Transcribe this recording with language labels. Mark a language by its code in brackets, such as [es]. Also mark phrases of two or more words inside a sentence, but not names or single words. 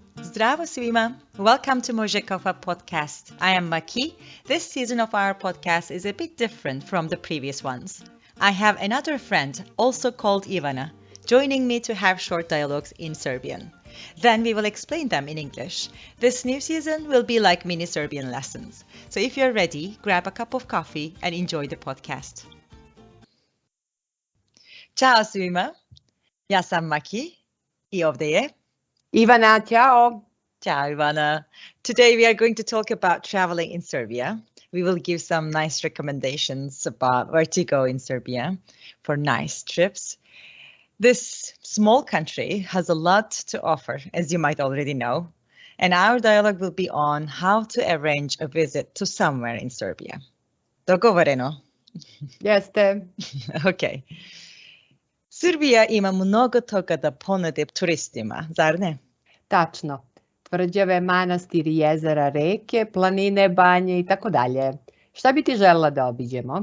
[sr] Zdravo svima! [en] Welcome to Možekova podcast. I am Maki. This season of our podcast is a bit different from the previous ones. I have another friend, also called Ivana, joining me to have short dialogues in Serbian. Then we will explain them in English. This new season will be like mini Serbian lessons. So if you're ready, grab a cup of coffee and enjoy the podcast. [sr] Ćao svima! Ja sam Maki I ovdje je Ivana, ciao. Ciao, Ivana. [en] Today we are going to talk about traveling in Serbia. We will give some nice recommendations about where to go in Serbia for nice trips. This small country has a lot to offer, as you might already know, and our dialogue will be on how to arrange a visit to somewhere in Serbia. [sr] Dogovoreno? Jeste. Okay. Srbija ima mnogo toga da ponudi turistima, zar ne? Tačno. Tvrđave, manastiri, jezera, reke, planine, banje I tako dalje. Šta bi ti želela da obiđemo?